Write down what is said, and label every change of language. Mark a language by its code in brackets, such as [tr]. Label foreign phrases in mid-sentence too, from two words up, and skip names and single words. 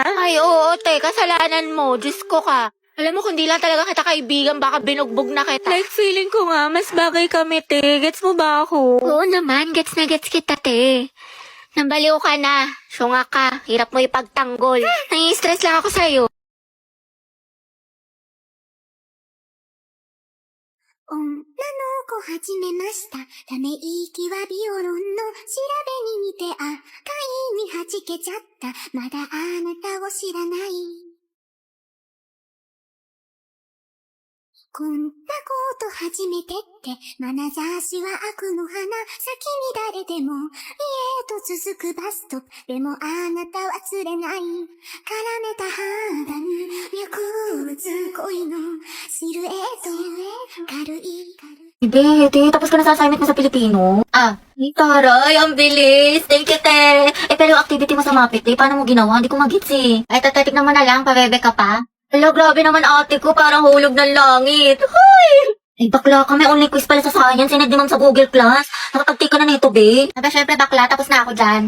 [tl] Ay, oo, te. Kasalanan mo. Diyos ko ka. Alam mo, kung di lang talaga kita kaibigan, baka binugbog na kita. Like, feeling ko nga, mas bagay kami, te. Gets mo ba ako? Oo naman, gets na gets kita, te. Nambaliw ka na. Syunga ka. Hirap mo ipagtanggol. Nai-stress lang ako sa'yo. [ja] 女の子始めました。ため息はビオロンの調べに似て赤いに弾けちゃった。まだあなたを知らない。こんなこと初めてって、眼差しは悪の花、先に誰でも、家へと続くバスト、でもあなたは釣れない。絡めた肌に脈打つ恋のシルエット、軽い。 [tl] Bete, tapos ka na sa assignment mo sa Pilipino? Taray, ang bilis. [en] Thank you, [tl] te. Pero yung activity mo sa Mapit, paano mo ginawa? Hindi ko magits eh. Ay, tatignan mo na lang, pabebe ka pa. Hello, grabe naman ate ko, parang hulog ng langit. Hoy! Ay, bakla ka, may [en] online quiz [tl] pala sa science, sinad naman sa Google Class. Nakatagtik ka na nito, be. Aba, syempre bakla, tapos na ako dyan.